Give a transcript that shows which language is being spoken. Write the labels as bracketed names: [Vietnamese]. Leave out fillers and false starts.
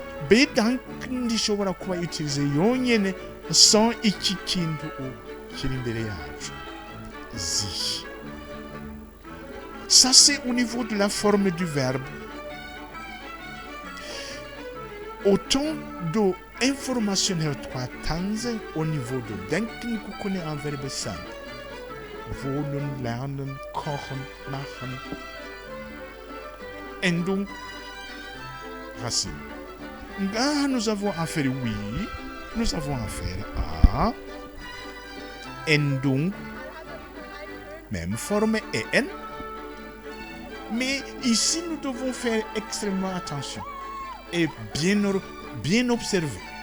[Kinyarwanda] Bedanken ishobora kuba [French] utilisé [Kinyarwanda] yonyene [French] sans [Kinyarwanda] iki kintu kiri imbere yacu. Sich. [French] Ça, c'est au niveau de la forme du verbe. Autant d'informations [Kinyarwanda] twatanze [French] au niveau de denken, qu'on connaît un verbe simple. [German] Wohnen, lernen, kochen, machen. Endung, racine. [French] Là, nous avons affaire, oui, nous avons affaire à endung, même forme en. Mais ici, nous devons faire extrêmement attention et bien observer.